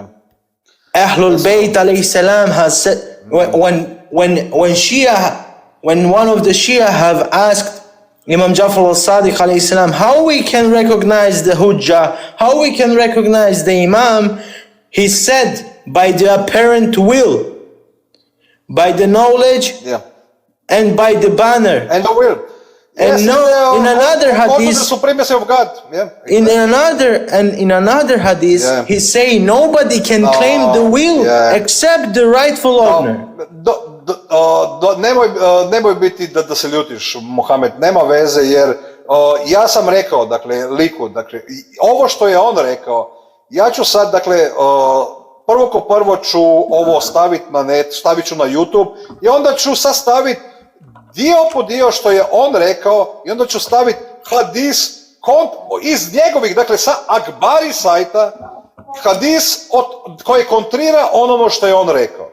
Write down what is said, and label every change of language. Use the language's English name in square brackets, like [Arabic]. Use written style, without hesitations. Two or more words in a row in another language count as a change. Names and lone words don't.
[English] Ahlul Bayt [Arabic] عليه السلام [English] has said, when one of the Shia have asked Imam Jafar al-Sadiq [Arabic] عليه السلام, [English] how we can recognize the Hujjah, how we can recognize the Imam, he said, by the apparent will, by the knowledge, Yeah. and by the banner. And the will. And in another according to hadith- the supremacy of God. Yeah. In another hadith, Yeah. he say nobody can claim the will yeah. except the rightful owner. [Bosnian] Nemoj biti da se ljutiš, Mohamed, nema veze, jer ja sam rekao, dakle, liku, dakle, ovo što je on rekao, ja ću sad, dakle, prvo ću ovo staviti na net, stavit ću na YouTube i onda ću sad staviti dio po dio što je on rekao i onda ću staviti hadis iz njegovih, dakle, sa Akbari sajta, hadis koji kontrira onomu što je on rekao.